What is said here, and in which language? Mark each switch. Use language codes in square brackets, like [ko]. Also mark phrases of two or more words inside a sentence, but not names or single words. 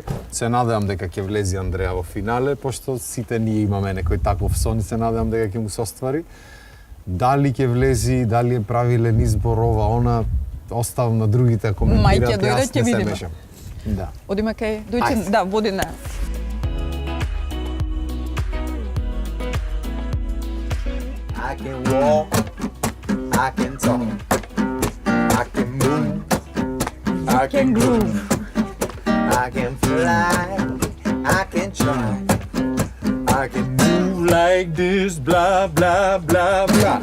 [mk] Се надевам дека ќе влези Андреа во финале, пошто сите ние имаме некој таков сон и се надевам дека ќе му се оствари. Дали ќе влези, дали е правилен избор ова, оставам на другите коментират, јас не се мешам. Да. Одиме кај Дојчин, да, води на. [en] I can walk, I can talk, I can move, I can groove, I can fly, I can try, I can move like this, blah, blah, blah, blah.